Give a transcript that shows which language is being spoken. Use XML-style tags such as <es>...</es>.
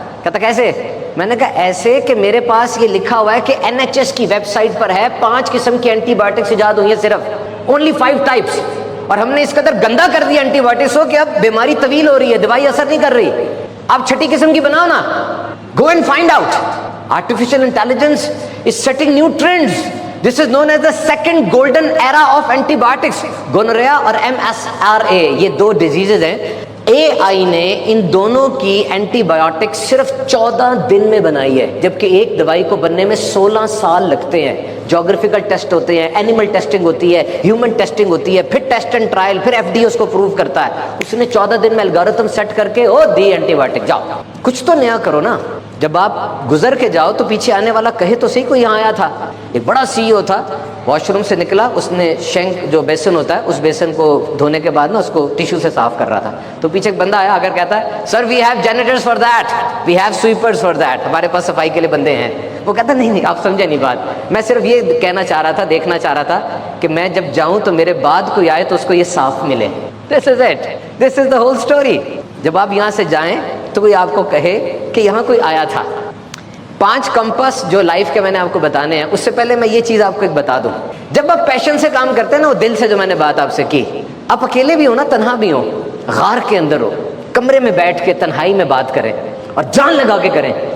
<ur>کہتا کیسے؟ میں نے کہا ایسے کہ میرے پاس یہ لکھا ہوا ہے کہ NHS کی ویب سائٹ پر ہے 5 قسم کی اینٹی بایوٹکس ایجاد ہوئی ہیں، صرف</ur> <en>only 5 types.</en> <ur>اور ہم نے اس قدر گندا کر دیا اینٹی بایوٹکس کو کہ اب بیماری طویل ہو رہی ہے، دوائی اثر نہیں کر رہی. آپ 6 قسم کی بناؤ نا.</ur> <en>Go and find out. Artificial intelligence is setting new trends. This is known as the second golden era of antibiotics.</en> <ur>Gonorrhea اور MSRA یہ 2 ڈیزیزز ہیں. AI نے ان دونوں کی اینٹی بایوٹک صرف 14 دن میں بنائی ہے، جبکہ ایک دوائی کو بننے میں 16 سال لگتے ہیں. جیوگرافیکل ٹیسٹ ہوتے ہیں، اینیمل ٹیسٹنگ ہوتی ہے، ہیومن ٹیسٹنگ ہوتی ہے، پھر ٹیسٹ اینڈ ٹرائل، پھر FDA اس کو پروو کرتا ہے. اس نے 14 دن میں الگورتھم سیٹ کر کے دی اینٹی بایوٹک. جاؤ کچھ تو نیا کرو نا. جب آپ گزر کے جاؤ تو پیچھے آنے والا کہے تو صحیح کوئی یہاں آیا تھا. ایک بڑا CEO تھا، واش روم سے نکلا، اس نے شینک جو بیسن ہوتا ہے اس بیسن کو دھونے کے بعد نا اس کو ٹیشو سے صاف کر رہا تھا. تو پیچھے ایک بندہ آیا اگر کہتا ہے سر</ur> <en>we have janitors for that,</en> <ur>we have سویپرز for that, ہمارے پاس صفائی کے لیے بندے ہیں. وہ کہتا نہیں آپ سمجھے نہیں بات، میں صرف یہ کہنا چاہ رہا تھا، دیکھنا چاہ رہا تھا کہ میں جب جاؤں تو میرے بعد کوئی آئے تو اس کو یہ صاف ملے.</ur> <en>This is it, this is the whole story.</en> <ur>جب آپ یہاں سے جائیں تو کوئی آپ کو کہے کہ یہاں کوئی آیا تھا. 5 کمپس جو لائف کے میں نے آپ کو بتانے ہیں، اس سے پہلے میں یہ چیز آپ کو ایک بتا دوں. جب آپ پیشن سے کام کرتے ہیں نا، وہ دل سے جو میں نے بات آپ سے کی، آپ اکیلے بھی ہو نا، تنہا بھی ہو، غار کے اندر ہو، کمرے میں بیٹھ کے تنہائی میں بات کریں اور جان لگا کے کریں.</ur>